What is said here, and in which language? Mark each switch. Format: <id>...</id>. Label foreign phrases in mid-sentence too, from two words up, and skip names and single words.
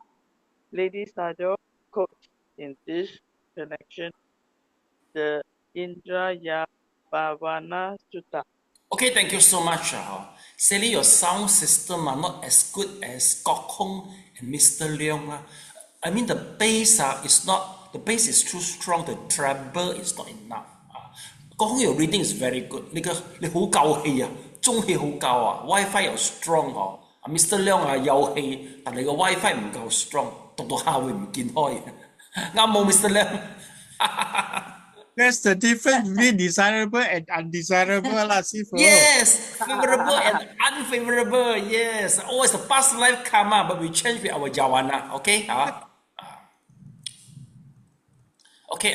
<en>Lady Sador quotes in this connection the Indrayabhavana Sutta. Okay, thank you so much. Sadly, your sound system are not as good as Kok Hong and Mr. Leong. I mean, the bass the bass is too strong. The treble is not enough. Kok Hong, your reading is very good.</en> <yue>你好夠氣啊，中氣好夠啊 ，WiFi 又 strong 嗬。Mr. Leong 有氣，但係個 WiFi 唔夠 strong，讀到下會唔見開。啱冇 Mr. Leong？</yue> <en>That's the difference between desirable and undesirable, lah, Sifu. Yes, favorable and unfavorable. Yes, always the past life karma, but we change with our jhana. Okay, okay.</en>